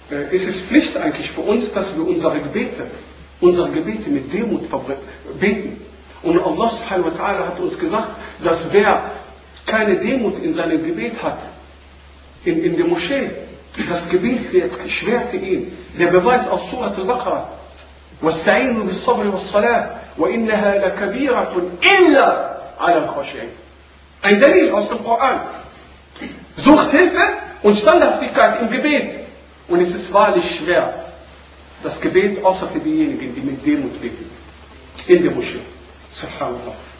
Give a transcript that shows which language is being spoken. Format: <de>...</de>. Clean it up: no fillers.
<de>ist es Pflicht eigentlich für uns, dass wir unsere Gebete mit Demut beten. Und Allah subhanahu wa ta'ala hat uns gesagt, dass wer keine Demut in seinem Gebet hat, in der Moschee, das Gebet wird schwer für ihn. Der Beweis aus Surat al-Baqarah,</de> <ar>وَاسْتَعِينُوا بِالصَّبْرِ وَالصَّلَاةِ وَإِنَّهَا لَكَبِيرَةٌ إِلَّا عَلَى الْخَشِعِينَ.</ar> <de>Ein Dalil aus dem Koran. Sucht Hilfe und Standhaftigkeit im Gebet. Und es ist wahrlich schwer, das Gebet außer für diejenigen, die mit Demut beten. In der Moschee. Subhanallah.</de>